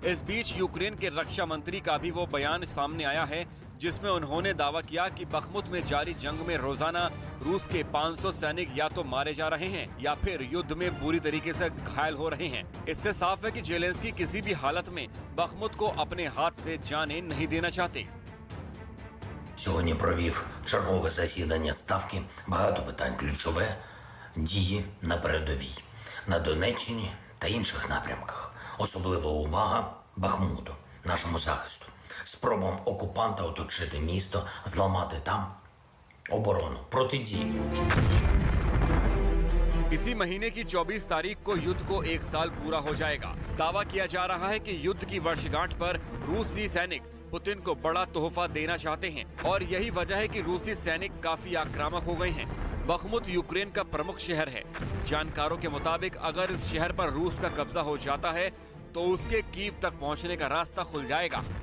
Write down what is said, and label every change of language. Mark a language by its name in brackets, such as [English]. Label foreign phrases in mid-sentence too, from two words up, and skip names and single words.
[Hindi] इस बीच यूक्रेन के रक्षा मंत्री का भी वो बयान सामने आया है, जिसमें उन्होंने दावा किया कि बखमुत में जारी जंग में रोजाना रूस के 500 सैनिक या तो मारे जा रहे हैं या फिर युद्ध में बुरी तरीके से घायल हो रहे हैं। इससे साफ है कि जेलेंस्की किसी भी हालत में बखमुत को अपने हाथ से जाने नहीं देना चाहते। [Ukrainian] Сьогодні провів чергове засідання Ставки. Багато питань ключове. Дії на передовій, на Донеччині та інших напрямках. Особлива увага Бахмуту, нашому захисту. Спробам окупанта оточити місто, зламати там оборону, протидії. [Hindi] इसी महीने की 24 तारीख को युद्ध को 1 साल पूरा हो जाएगा। दावा किया जा रहा है कि युद्ध की वर्षगांठ पर रूसी सैनिक पुतिन को बड़ा तोहफा देना चाहते हैं और यही वजह है कि रूसी सैनिक काफी आक्रामक हो गए हैं। बखमुत यूक्रेन का प्रमुख शहर है। जानकारों के मुताबिक अगर इस शहर पर रूस का कब्जा हो जाता है तो उसके कीव तक पहुंचने का रास्ता खुल जाएगा।